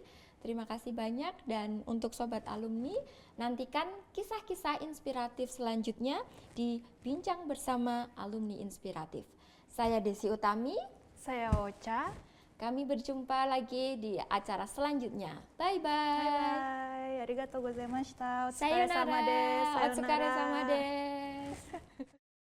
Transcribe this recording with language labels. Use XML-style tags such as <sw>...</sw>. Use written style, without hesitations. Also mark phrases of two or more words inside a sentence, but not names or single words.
<id>Terima kasih banyak, dan untuk sobat alumni, nantikan kisah-kisah inspiratif selanjutnya di Bincang Bersama Alumni Inspiratif. Saya Desi Utami. Saya Ocha. Kami berjumpa lagi di acara selanjutnya. Bye-bye. Bye-bye.</id> <ja>ありがとうございました.</ja> <id>Sayonara.</id> <ja>お疲れさまです. お疲れさまです.</ja>